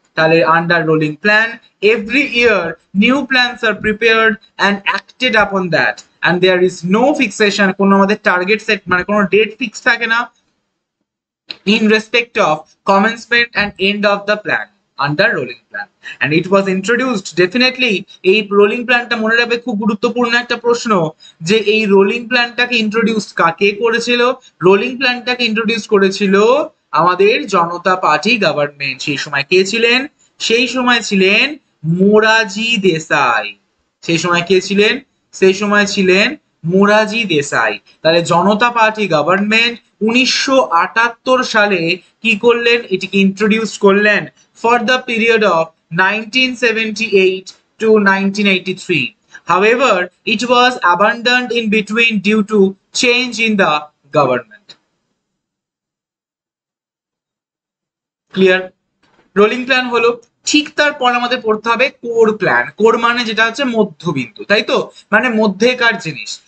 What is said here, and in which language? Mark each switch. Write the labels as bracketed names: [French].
[English] তাহলে under rolling plan every year new plans are prepared and acted upon that, and there is no fixation, [Bangla] কোনো আমাদের target set মানে কোনো date fix থাকে না, [English] in respect of commencement and end of the plan under rolling plan, and it was introduced definitely। [Bangla] এই rolling প্ল্যানটা মনে রাখবে, খুব গুরুত্বপূর্ণ একটা প্রশ্ন, যে এই রোলিং প্ল্যানটাকে ইন্ট্রোডিউস কাকে করেছিল, রোলিং প্ল্যানটাকে ইন্ট্রোডিউস করেছিল আমাদের জনতা পার্টি গভর্নমেন্ট। সেই সময় কে ছিলেন, সেই সময় ছিলেন মোরারজি দেসাই। সেই সময় কে ছিলেন, সেই সময় ছিলেন মোরারজি দেসাই। তাহলে জনতা পার্টি গভর্নমেন্ট 1978 সালে কি করলেন, এটিকে ইন্ট্রোডিউস করলেন [English] For the period of 1978 to 1983. However, it was abandoned in between due to change in the government. [Bangla] Clear? Rolling plan হলো, ঠিক তারপর আমাদের পড়তে হবে কোর প্ল্যান। কোর মানে যেটা হচ্ছে মধ্যবিন্দু, তাই তো, মানে মধ্যেকার জিনিস।